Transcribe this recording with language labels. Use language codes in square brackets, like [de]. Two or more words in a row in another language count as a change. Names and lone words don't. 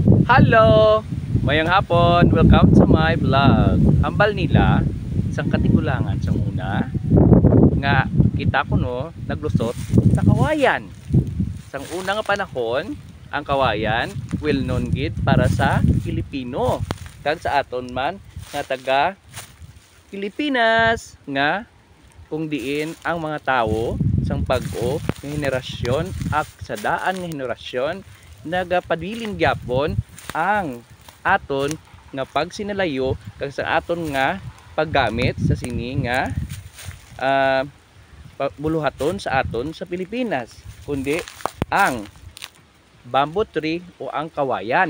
[hil] Hello! Mayang hapon, [en] welcome to my vlog. [hil] Hambal nila, isang katigulangan sa una nga kita ko no, naglusot sa kawayan. Sang una nga panahon, ang kawayan [en] well known [hil] gid para sa Pilipino. Kag sa aton man nga taga Pilipinas nga kung diin ang mga tawo sang bag-o nga henerasyon at sa daan nga henerasyon nagapabilin gyapon ang aton nga pagsinalayo kag sa aton nga paggamit sa sini nga buluhaton sa aton sa Pilipinas, kundi ang [en] bamboo tree [hil] o ang kawayan.